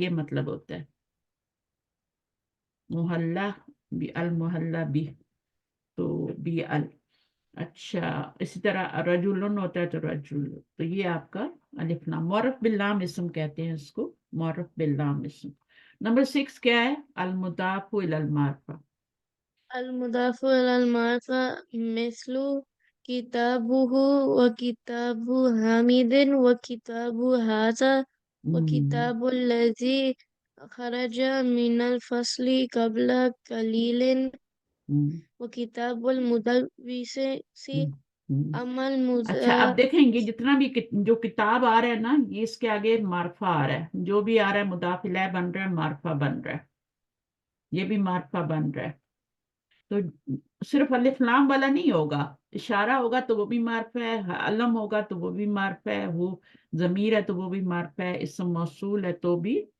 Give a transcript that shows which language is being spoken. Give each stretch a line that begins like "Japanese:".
Hindi: ये मतलब होता है, मोहल्ला भी, अल मोहल्ला भी, तो बी अल। अच्छा, इसी तरह रजुलन होता है तो रजुल, तो ये आपका अलिफ लाम, मौरफ बिल्लाम इस्म कहते हैं इसको, मौरफ बिल्लाम इस्म। नंबर 6 क्या है, अल मुदाफु इलल मारफा।
Arabic: المضاف إلى المعرفة مثل كتابه وكتاب حميد وكتاب هذا हम्म وكتاب الذي خرج من الفصل قبل قليل हम्म وكتاب المدرس हम्म हम्म। أما
Hindi: अच्छा, अब देखेंगे जितना भी जो किताब आ रहा है ना, ये इसके आगे मार्फा आ रहा है, जो भी आ रहा है मुदाफ इलैह बन रहा है, मार्फा बन रहा है, ये भी मार्फा बन रहा है। तो सिर्फ अलिफ लाम वाला नहीं होगा, इशारा होगा तो वो भी मार्फा है, अलम होगा तो वो भी मार्फा है, वो जमीर है तो वो भी मार्फा है, इसम मौसूल है तो भी।